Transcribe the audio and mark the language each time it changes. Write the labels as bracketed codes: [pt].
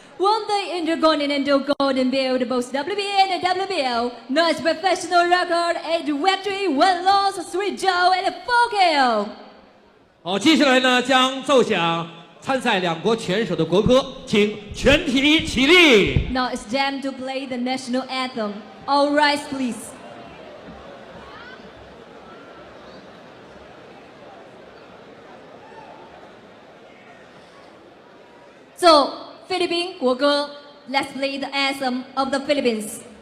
[en] Won the Intercontinental Golden Belt, both WBA and WBO. Nice professional record, 8 victory, 1 loss, 3 draw, and 4 KO. [zh] 好，接下来呢将奏响参赛两国拳手的国歌，请全体起立。 [en] Now it's time to play the national anthem. All rise, please. So, Philippine 国歌 Let's play the anthem of the Philippines.